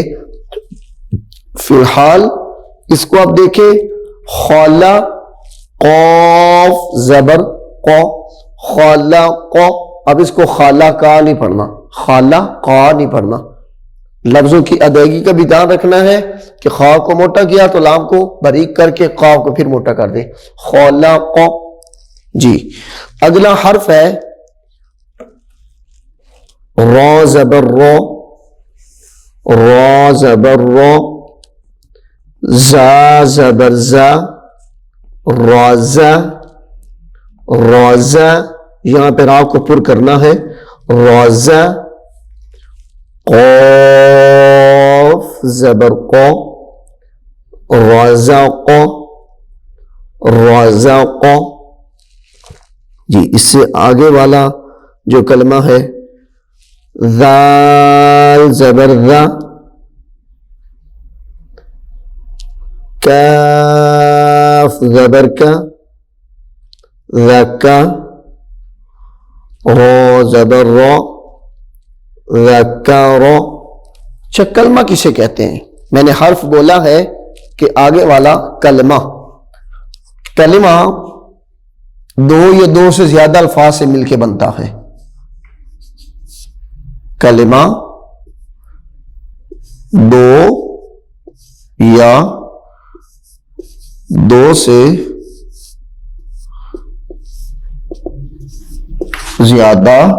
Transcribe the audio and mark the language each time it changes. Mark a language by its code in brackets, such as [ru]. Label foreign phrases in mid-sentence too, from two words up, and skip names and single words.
[ur] فی الحال اس کو آپ دیکھیں, خالا قوف زبر قو, خالا قو. اب اس کو خالا کا نہیں پڑھنا, خالا قا نہیں پڑھنا. لفظوں کی ادائیگی کا بھی دھیان رکھنا ہے کہ خا کو موٹا کیا تو لام کو باریک کر کے قاف کو پھر موٹا کر دیں. خالا قو. جی اگلا حرف ہے را زبر رو, را زبر رو, زا زبر زا, رازا رازا. یہاں پہ را کو پر کرنا ہے, رازا. قاف زبر قو, رازا قو, رازا قو. جی اس سے آگے والا جو کلمہ ہے ذال زبر ذا, کاف زبر کا, ذکا, رو زبر رو, ذکارو. اچھا کلمہ کسے کہتے ہیں؟ میں نے حرف بولا ہے کہ آگے والا کلمہ. کلمہ دو یا دو سے زیادہ الفاظ سے مل کے بنتا ہے. کلمہ دو یا دو سے زیادہ